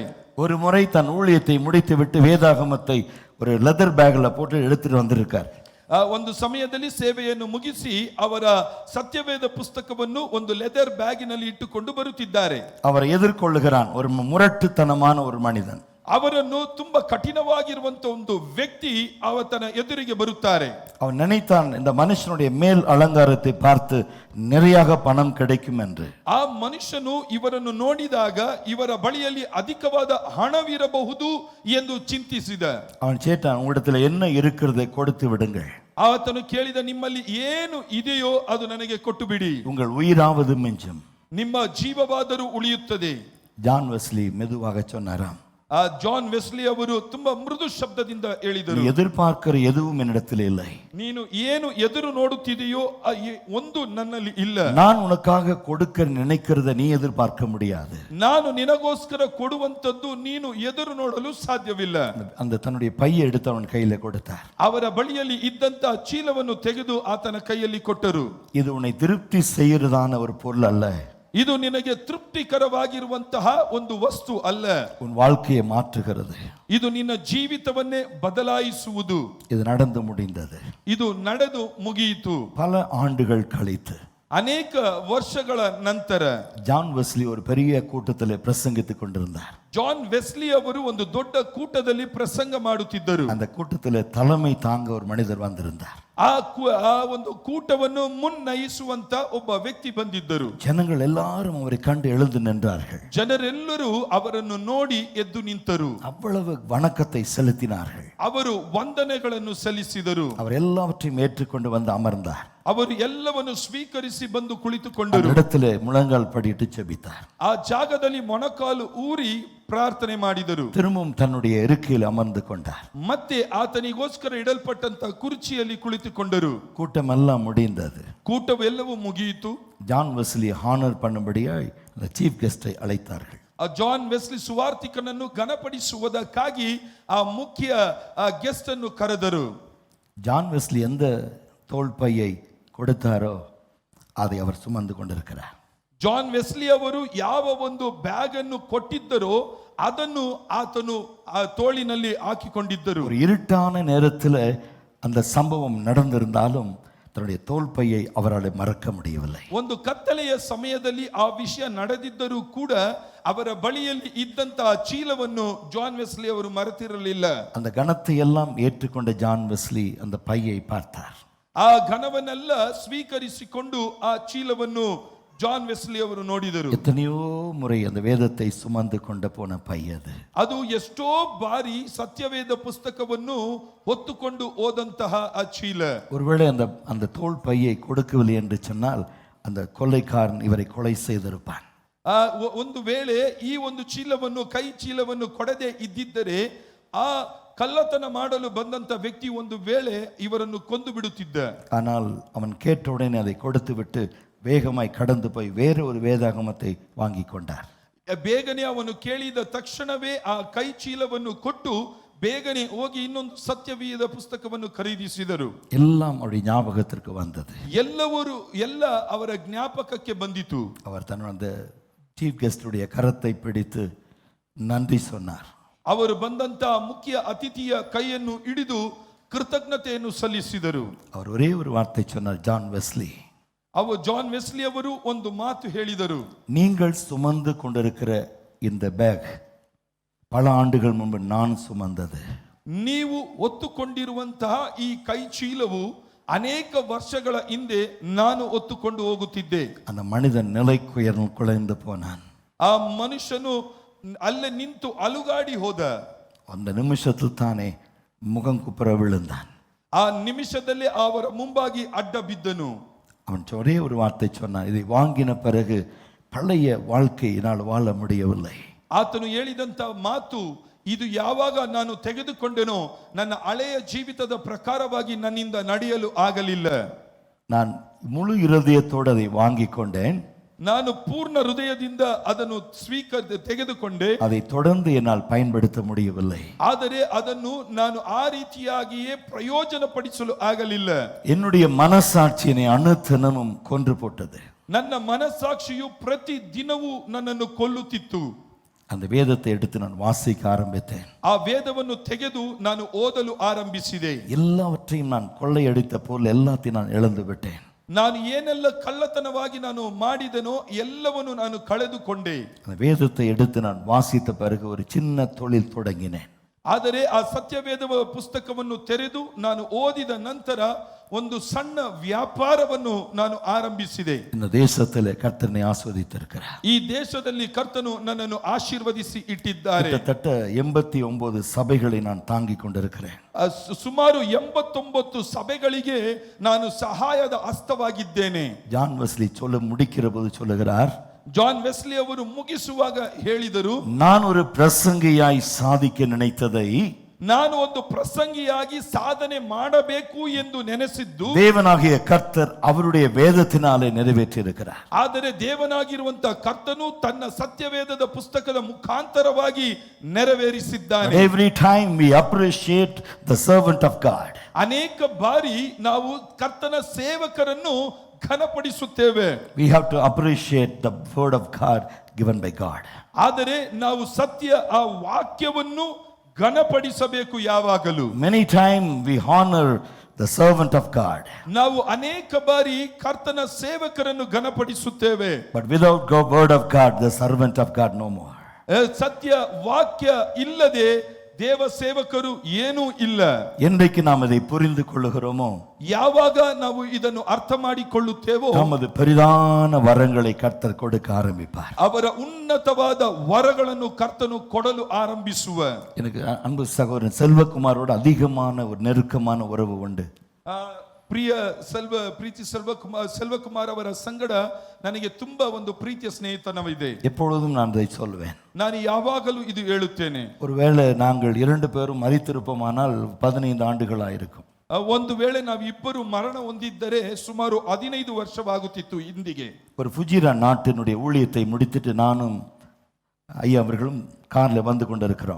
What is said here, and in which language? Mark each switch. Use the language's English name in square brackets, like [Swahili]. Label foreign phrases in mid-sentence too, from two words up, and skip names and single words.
[Tamil] ஒரு முறை தன் ஊழியத்தை முடித்து விட்டு வேதாகமத்தை ஒரு [English] leather bag [Tamil] போட்டு எடுத்துட்டு வந்திருக்கார். [Kannada] ಒಂದು ಸಮಯದಲ್ಲಿ ಸೇವೆಯನ್ನು ಮುಗಿಸಿ ಅವರ ಸತ್ಯವೇದ ಪುಸ್ತಕವನ್ನು ಒಂದು [English] leather bag [Kannada] ಇಟ್ಟುಕೊಂಡು ಬರುತ್ತಿದ್ದಾರೆ. [Tamil] அவரை எதிர்கொள்ளுகிறான் ஒரு முரட்டுத்தனமான ஒரு மனிதன். [Kannada] ಅವರನ್ನು ತುಂಬಾ ಕಠಿಣವಾಗಿರುವಂತ ಒಂದು ವ್ಯಕ್ತಿ ಅವತನ ಎದುರಿಗೆ ಬರುತ್ತಾರೆ. [Tamil] அவன் நினைத்தான் இந்த மனுஷனுடைய மேல் அலங்காரத்தை பார்த்து நிறையாக பணம் கிடைக்கும் என்று. [Kannada] ಆ ಮನುಷ್ಯನು ಇವರನ್ನು ನೋಡಿದಾಗ ಇವರ ಬಳಿಯಲ್ಲಿ ಅಧಿಕವಾದ ಹಣವಿರಬಹುದು ಎಂದು ಚಿಂತಿಸಿದ. [Tamil] அவன் கேட்டான், உங்களிடத்தில் என்ன இருக்கிறதை கொடுத்து விடுங்கள். [Kannada] ಆತನು ಕೇಳಿದ, ನಿಮ್ಮಲ್ಲಿ ಏನು ಇದೆಯೋ ಅದು ನನಗೆ ಕೊಟ್ಟು ಬಿಡಿ, [Tamil] உங்கள் உயிராவது மிஞ்சும். [Kannada] ನಿಮ್ಮ ಜೀವವಾದರೂ ಉಳಿಯುತ್ತದೆ. [Tamil] ஜான் வெஸ்லி மெதுவாக சொன்னாராம், [Kannada] ಜಾನ್ ವೆಸ್ಲಿ ಅವರು ತುಂಬಾ ಮೃದು ಶಬ್ದದಿಂದ ಹೇಳಿದರು, [Tamil] எதிர்பார்க்கிற எதுவும் என்னிடத்தில் இல்லை. [Kannada] ನೀನು ಏನು ಎದುರು ನೋಡುತ್ತಿದೆಯೋ ಒಂದು ನನ್ನಲ್ಲಿ ಇಲ್ಲ. [Tamil] நான் உனக்காக கொடுக்க நினைக்கிறத நீ எதிர்பார்க்க முடியாது. [Kannada] ನಾನು ನಿನಗೋಸ್ಕರ ಕೊಡುವಂತದ್ದು ನೀನು ಎದುರು ನೋಡಲು ಸಾಧ್ಯವಿಲ್ಲ. [Tamil] அந்த தன்னுடைய பையை எடுத்து அவன் கையில கொடுத்தார். [Kannada] ಅವರ ಬಳಿಯಲ್ಲಿ ಇದ್ದಂತ ಚೀಲವನ್ನು ತೆಗೆದು ಆತನ ಕೈಯಲ್ಲಿ ಕೊಟ್ಟರು. [Tamil] இது உன்னை திருப்தி செய்யறதான ஒரு பொருள் அல்ல, [Kannada] ಇದು ನಿನಗೆ ತೃಪ್ತಿಕರವಾಗಿರುವಂತಹ ಒಂದು ವಸ್ತು ಅಲ್ಲ, [Tamil] உன் வாழ்க்கையை மாற்றுகிறது. [Kannada] ಇದು ನಿನ್ನ ಜೀವಿತವನ್ನೇ ಬದಲಾಯಿಸುವುದು. [Tamil] இது நடந்து முடிந்தது. [Kannada] ಇದು ನಡೆದು ಮುಗಿಯಿತು. [Tamil] பல ஆண்டுகள் கழித்து [Kannada] ಅನೇಕ ವರ್ಷಗಳ ನಂತರ [Tamil] ஜான் வெஸ்லி ஒரு பெரிய கூட்டத்தில் பிரசங்கித்துக் கொண்டிருந்தார். [Kannada] ಜಾನ್ ವೆಸ್ಲಿ ಅವರು ಒಂದು ದೊಡ್ಡ ಕೂಟದಲ್ಲಿ ಪ್ರಸಂಗ ಮಾಡುತ್ತಿದ್ದರು. [Tamil] அந்த கூட்டத்தில் தலைமை தாங்க ஒரு மனிதர் வந்திருந்தார். [Kannada] ಆ ಒಂದು ಕೂಟವನ್ನು ಮುನ್ನಯಿಸುವಂತ ಒಬ್ಬ ವ್ಯಕ್ತಿ ಬಂದಿದ್ದರು. [Tamil] ஜனங்கள் எல்லாரும் அவரை கண்டு எழுந்து நின்றார்கள். [Kannada] ಜನರೆಲ್ಲರೂ ಅವರನ್ನು ನೋಡಿ ಎದ್ದು ನಿಂತರು. [Tamil] அவ்வளவு வணக்கத்தை செலுத்தினார்கள். [Kannada] ಅವರು ವಂದನೆಗಳನ್ನು ಸಲ್ಲಿಸಿದರು. [Tamil] அவர் எல்லாவற்றையும் ஏற்றுக்கொண்டு வந்து அமர்ந்தார். [Kannada] ಅವರು ಎಲ್ಲವನ್ನು ಸ್ವೀಕರಿಸಿ ಬಂದು ಕುಳಿತುಕೊಂಡರು. [Tamil] இடத்திலே முழங்கால் படிட்டு ஜெபித்தார். [Kannada] ಆ ಜಾಗದಲ್ಲಿ ಮೊಣಕಾಲು ಊರಿ ಪ್ರಾರ್ಥನೆ ಮಾಡಿದರು. [Tamil] திரும்பவும் தன்னுடைய இருக்கையில் அமர்ந்து கொண்டார். [Kannada] ಮತ್ತೆ ಆತನಿಗೋಸ್ಕರ ಇಡಲ್ಪಟ್ಟಂತ ಕುರ್ಚಿಯಲ್ಲಿ ಕುಳಿತುಕೊಂಡರು. [Tamil] கூட்டம் எல்லாம் முடிந்தது. [Kannada] ಕೂಟವೆಲ್ಲವೂ ಮುಗಿಯಿತು. [Tamil] ஜான் வெஸ்லி ஹானர் பண்ணும்படியாய் அந்த [English] chief guest [Tamil] அழைத்தார்கள். [Kannada] ಜಾನ್ ವೆಸ್ಲಿ ಸುವಾರ್ತಿಕನನ್ನು ಘನಪಡಿಸುವುದಕ್ಕಾಗಿ ಆ ಮುಖ್ಯ ಗೆಸ್ಟ್ ಅನ್ನು ಕರೆದರು. [Tamil] ஜான் வெஸ்லி எந்த தோள்பையை கொடுத்தாரோ அதை அவர் சுமந்து கொண்டிருக்கிறார். [Kannada] ಜಾನ್ ವೆಸ್ಲಿ ಅವರು ಯಾವ ಒಂದು ಬ್ಯಾಗ್ ಅನ್ನು ಕೊಟ್ಟಿದ್ದರೋ ಅದನ್ನು ಆತನು ಆ ತೋಳಿನಲ್ಲಿ ಹಾಕಿಕೊಂಡಿದ್ದರು. [Tamil] ஒரு இருட்டான நேரத்தில் அந்த சம்பவம் நடந்திருந்தாலும் தன்னுடைய தோள்பையை அவரால் மறக்க முடியவில்லை. [Kannada] ಒಂದು ಕತ್ತಲೆಯ ಸಮಯದಲ್ಲಿ ಆ ವಿಷಯ ನಡೆದಿದ್ದರೂ ಕೂಡ ಅವರ ಬಳಿಯಲ್ಲಿ ಇದ್ದಂತಹ ಚೀಲವನ್ನು ಜಾನ್ ವೆಸ್ಲಿ ಅವರು ಮರೆತಿರಲಿಲ್ಲ. [Tamil] அந்த கனத்தை எல்லாம் ஏற்றுக்கொண்ட ஜான் வெஸ்லி அந்த பையை பார்த்தார். [Kannada] ಆ ಘನವನ್ನೆಲ್ಲ ಸ್ವೀಕರಿಸಿಕೊಂಡು ಆ ಚೀಲವನ್ನು ಜಾನ್ ವೆಸ್ಲಿ ಅವರು ನೋಡಿದರು. [Tamil] எத்தனையோ முறை அந்த வேதத்தை சுமந்து கொண்டு போன பை அது. [Kannada] ಅದು ಎಷ್ಟೋ ಬಾರಿ ಸತ್ಯವೇದ ಪುಸ್ತಕವನ್ನು ಹೊತ್ತುಕೊಂಡು ಹೋದಂತಹ ಆ ಚೀಲ. [Tamil] ஒருவேளை அந்த தோள் பையை கொடுக்கவில்லை என்று சொன்னால் அந்த கொள்ளைக்காரன் இவரை கொலை செய்திருப்பான். [Kannada] ಒಂದು ವೇಳೆ ಈ ಒಂದು ಚೀಲವನ್ನು ಕೈ ಚೀಲವನ್ನು ಕೊಡದೆ ಇದ್ದಿದ್ದರೆ ಆ ಕಳ್ಳತನ ಮಾಡಲು ಬಂದಂತ ವ್ಯಕ್ತಿ ಒಂದು ವೇಳೆ ಇವರನ್ನು ಕೊಂದು ಬಿಡುತ್ತಿದ್ದ. [Tamil] ஆனால் அவன் கேட்ட உடனே அதை கொடுத்து விட்டு வேகமாய் கடந்து போய் வேற ஒரு வேதாகமத்தை வாங்கி கொண்டார். [Kannada] ಬೇಗನೆ ಅವನು ಕೇಳಿದ ತಕ್ಷಣವೇ ಆ ಕೈ ಚೀಲವನ್ನು ಕೊಟ್ಟು ಬೇಗನೆ ಹೋಗಿ ಇನ್ನೊಂದು ಸತ್ಯವೇದ ಪುಸ್ತಕವನ್ನು ಖರೀದಿಸಿದರು. [Tamil] எல்லாம் அவருடைய ஞாபகத்திற்கு வந்தது. [Kannada] ಎಲ್ಲ ಅವರ ಜ್ಞಾಪಕಕ್ಕೆ ಬಂದಿತು. [Tamil] அவர் தன்னுடைய அந்த [English] chief guest [Tamil] கரத்தை பிடித்து நன்றி சொன்னார். [Kannada] ಅವರು ಬಂದಂತ ಮುಖ್ಯ ಅತಿಥಿಯ ಕೈಯನ್ನು ಹಿಡಿದು ಕೃತಜ್ಞತೆಯನ್ನು ಸಲ್ಲಿಸಿದರು. [Tamil] அவர் ஒரே ஒரு வார்த்தை சொன்னார், ஜான் வெஸ்லி. [Kannada] ಜಾನ್ ವೆಸ್ಲಿ ಅವರು ಒಂದು ಮಾತು ಹೇಳಿದರು, [Tamil] நீங்கள் சுமந்து கொண்டிருக்கிற இந்த பேக் பல ஆண்டுகள் முன்பு நான் சுமந்தது. [Kannada] ನೀವು ಹೊತ್ತುಕೊಂಡಿರುವಂತಹ ಈ ಕೈ ಚೀಲವು ಅನೇಕ ವರ್ಷಗಳ ಹಿಂದೆ ನಾನು ಹೊತ್ತುಕೊಂಡು ಹೋಗುತ್ತಿದ್ದೆ. [Tamil] அந்த மனிதன் குலைந்து போனான். [Kannada] ಆ ಮನುಷ್ಯನು ಅಲ್ಲೇ ನಿಂತು ಅಲುಗಾಡಿ ಹೋದ. [Tamil] அந்த நிமிஷத்தில் தானே முகம் குப்புற விழுந்தான். [Kannada] ಆ ನಿಮಿಷದಲ್ಲಿ ಅವರ ಮುಂಬಾಗಿ ಅಡ್ಡ ಬಿದ್ದನು. [Tamil] அவன் ஒரே ஒரு வார்த்தை சொன்னான், இதை வாங்கின பிறகு பழைய வாழ்க்கை என்னால் வாழ முடியவில்லை. [Kannada] ಆತನು ಹೇಳಿದಂತ ಮಾತು, ಇದು ಯಾವಾಗ ನಾನು ತೆಗೆದುಕೊಂಡೆನೋ ನನ್ನ ಹಳೆಯ ಜೀವಿತದ ಪ್ರಕಾರವಾಗಿ ನನ್ನಿಂದ ನಡೆಯಲು ಆಗಲಿಲ್ಲ. [Tamil] நான் முழு இருதயத்தோடு அதை வாங்கி கொண்டேன். [Kannada] ನಾನು ಪೂರ್ಣ ಹೃದಯದಿಂದ ಅದನ್ನು ತೆಗೆದುಕೊಂಡೆ. [Tamil] அதை தொடர்ந்து என்னால் பயன்படுத்த முடியவில்லை. [Kannada] ಆದರೆ ಅದನ್ನು ನಾನು ಆ ರೀತಿಯಾಗಿಯೇ ಪ್ರಯೋಜನ ಪಡಿಸಲು ಆಗಲಿಲ್ಲ. [Tamil] என்னுடைய மனசாட்சி என்னை அனுதினமும் கொன்று போட்டது. [Kannada] ನನ್ನ ಮನಸ್ಸಾಕ್ಷಿಯು ಪ್ರತಿ ದಿನವೂ ನನ್ನನ್ನು ಕೊಲ್ಲುತ್ತಿತ್ತು. [Tamil] அந்த வேதத்தை எடுத்து நான் வாசிக்க ஆரம்பித்தேன். [Kannada] ಆ ವೇದವನ್ನು ತೆಗೆದು ನಾನು ಓದಲು ಆರಂಭಿಸಿದೆ. [Tamil] எல்லாவற்றையும் நான் கொள்ளையடித்த பொருள் எல்லாத்தையும் நான் இழந்து விட்டேன். [Kannada] ನಾನು ಏನೆಲ್ಲ ಕಳ್ಳತನವಾಗಿ ನಾನು ಮಾಡಿದನೋ ಎಲ್ಲವನ್ನು ನಾನು ಕಳೆದುಕೊಂಡೆ. [Tamil] அந்த வேதத்தை எடுத்து நான் வாசித்த பிறகு ஒரு சின்ன தொழில் தொடங்கினேன். [Kannada] ಆದರೆ ಆ ಸತ್ಯವೇದ ಪುಸ್ತಕವನ್ನು ತೆರೆದು ನಾನು ಓದಿದ ನಂತರ ಒಂದು ಸಣ್ಣ ವ್ಯಾಪಾರವನ್ನು ನಾನು ಆರಂಭಿಸಿದೆ. [Tamil] இந்த தேசத்திலே கர்த்தனை ஆசீர்வதித்திருக்கிறார். [Kannada] ಈ ದೇಶದಲ್ಲಿ ಕರ್ತನು ನನ್ನನ್ನು ಆಶೀರ್ವದಿಸಿ ಇಟ್ಟಿದ್ದಾರೆ. [Tamil] கிட்டத்தட்ட 89 சபைகளை நான் தாங்கிக் கொண்டிருக்கிறேன். [Kannada] ಸುಮಾರು 89 ಸಭೆಗಳಿಗೆ ನಾನು ಸಹಾಯದ ಹಸ್ತವಾಗಿದ್ದೇನೆ. [Tamil] ஜான் வெஸ்லி சொல்ல முடிக்கிற போது சொல்லுகிறார், [Kannada] ಜಾನ್ ವೆಸ್ಲಿ ಅವರು ಮುಗಿಸುವಾಗ ಹೇಳಿದರು, [Tamil] நான் ஒரு பிரசங்கியாய் சாதிக்க நினைத்ததை [Kannada] ನಾನು ಒಂದು ಪ್ರಸಂಗಿಯಾಗಿ ಸಾಧನೆ ಮಾಡಬೇಕು ಎಂದು ನೆನೆಸಿದ್ದು [Tamil] தேவனாகிய கர்த்தர் அவருடைய வேதத்தினாலே நிறைவேற்றி இருக்கிறார். [Kannada] ಆದರೆ ದೇವನಾಗಿರುವಂತ ಕರ್ತನು ತನ್ನ ಸತ್ಯವೇದದ ಪುಸ್ತಕದ ಮುಖಾಂತರವಾಗಿ ನೆರವೇರಿಸಿದ್ದಾನೆ. [English] Every time we appreciate the servant of God, [Kannada] ಅನೇಕ ಬಾರಿ ನಾವು ಕರ್ತನ ಸೇವಕರನ್ನು ಘನಪಡಿಸುತ್ತೇವೆ. [English] we have to appreciate the word of God given by God. [Kannada] ಆದರೆ ನಾವು ಸತ್ಯ ಆ ವಾಕ್ಯವನ್ನು ಘನಪಡಿಸಬೇಕು ಯಾವಾಗಲೂ. [English] Many times we honor the servant of God, [Kannada] ನಾವು ಅನೇಕ ಬಾರಿ ಕರ್ತನ ಸೇವಕರನ್ನು ಘನಪಡಿಸುತ್ತೇವೆ. [English] but without the word of God, the servant of God no more. [Kannada] ಸತ್ಯ ವಾಕ್ಯ ಇಲ್ಲದೆ ದೇವ ಸೇವಕರು ಏನೂ ಇಲ್ಲ. [Tamil] என்றைக்கு நாம் இதை புரிந்து கொள்ளுகிறோமோ, [Kannada] ಯಾವಾಗ ನಾವು ಇದನ್ನು ಅರ್ಥ ಮಾಡಿಕೊಳ್ಳುತ್ತೇವೋ [Tamil] நமது பெரிதான வரங்களை கர்த்தர் கொடுக்க ஆரம்பிப்பார். [Kannada] ಅವರ ಉನ್ನತವಾದ ವರಗಳನ್ನು ಕರ್ತನು ಕೊಡಲು ಆರಂಭಿಸುವ. [Tamil] எனக்கு அன்பு சகோதரன் செல்வகுமாரோட அதிகமான ஒரு நெருக்கமான உறவு உண்டு. [Kannada] ಪ್ರಿಯ ಪ್ರೀತಿ ಸೆಲ್ವಕುಮಾರ್ ಅವರ ಸಂಗಡ ನನಗೆ ತುಂಬಾ ಒಂದು ಪ್ರೀತಿಯ ಸ್ನೇಹಿತನವಿದೆ. [Tamil] எப்பொழுதும் நான் இதை சொல்வேன். [Kannada] ನಾನು ಯಾವಾಗಲೂ ಇದು ಹೇಳುತ್ತೇನೆ. [Tamil] ஒருவேளை நாங்கள் 2 பேரும் மரித்திருப்போமானால் 15 ஆண்டுகளாயிருக்கும். [Kannada] ಒಂದು ವೇಳೆ ನಾವು ಇಬ್ಬರು ಮರಣ ಹೊಂದಿದ್ದರೆ ಸುಮಾರು 15 ವರ್ಷವಾಗುತ್ತಿತ್ತು ಇಂದಿಗೆ. [Tamil] ஒரு ஃபுஜிரா நாட்டினுடைய ஊழியத்தை முடித்துட்டு நானும் ஐயா அவர்களும் கார்ல வந்து கொண்டிருக்கிறோம்.